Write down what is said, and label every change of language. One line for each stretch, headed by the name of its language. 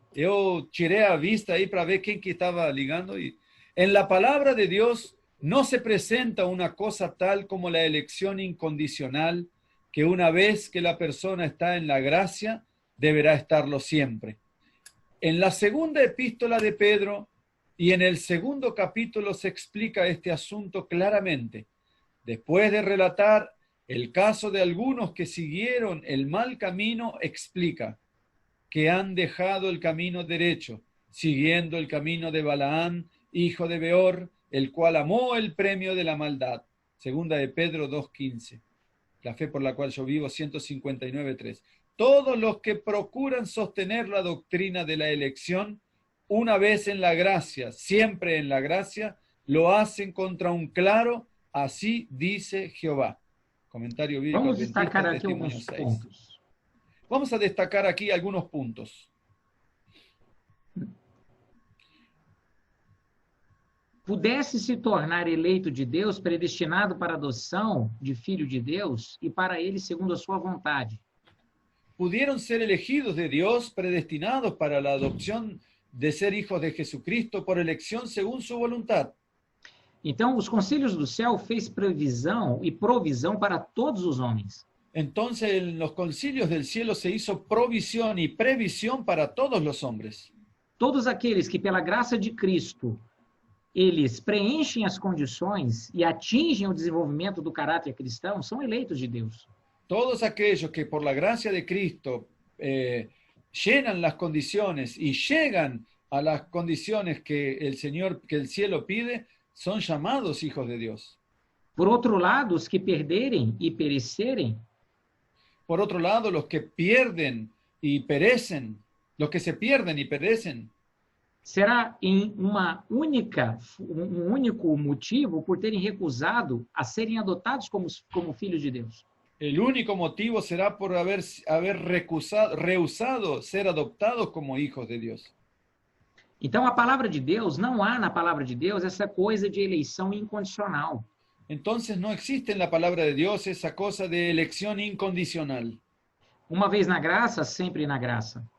Portuguese: Eu tirei a vista aí para ver quem que estava ligando.
Spanish: En la palabra de Dios no se presenta una cosa tal como la elección incondicional, que una vez que la persona está en la gracia, deberá estarlo siempre. En la segunda epístola de Pedro y en el segundo capítulo se explica este asunto claramente. Después de relatar el caso de algunos que siguieron el mal camino, explica que han dejado el camino derecho, siguiendo el camino de Balaán, hijo de Beor, el cual amó el premio de la maldad. Segunda de Pedro 2:15. La fe por la cual yo vivo, 159:3. Todos los que procuran sostener la doctrina de la elección, una vez en la gracia, siempre en la gracia, lo hacen contra un claro, así dice Jehová. Comentario bíblico.
Portuguese: Vamos destacar aqui
Spanish: Testimonio
Portuguese: alguns 6. pontos.
Spanish: Vamos a destacar aquí algunos puntos.
Portuguese: Pudesse se tornar eleito de Deus, predestinado para adoção de filho de Deus e para ele segundo a sua vontade.
Spanish: Pudieron ser elegidos de Dios, predestinados para la adopción de ser hijos de Jesucristo por elección según su voluntad.
Portuguese: Então, os concílios do céu fez previsão e provisão para todos os homens.
Spanish: Entonces en los concilios del cielo se hizo provisión y previsión para todos los hombres.
Portuguese: Todos aqueles que pela graça de Cristo eles preenchem as condições e atingem o desenvolvimento do caráter cristão são eleitos de Deus.
Spanish: Todos aquellos que por la gracia de Cristo llenan las condiciones y llegan a las condiciones que el Señor, que el cielo pide, son llamados hijos de Dios.
Portuguese: Por outro lado, os que perderem e perecerem,
Spanish: Por otro lado, los que pierden y perecen, los que se pierden y perecen,
Portuguese: será em um único motivo por terem recusado a serem adotados como filhos de Deus.
Spanish: el único motivo será por haber rehusado ser adoptados como hijos de Dios.
Portuguese: Então, a palavra de Deus, não há na palavra de Deus essa coisa de eleição incondicional.
Spanish: Entonces no existe en la palabra de Dios esa cosa de elección incondicional.
Portuguese: Uma vez na graça, sempre na graça.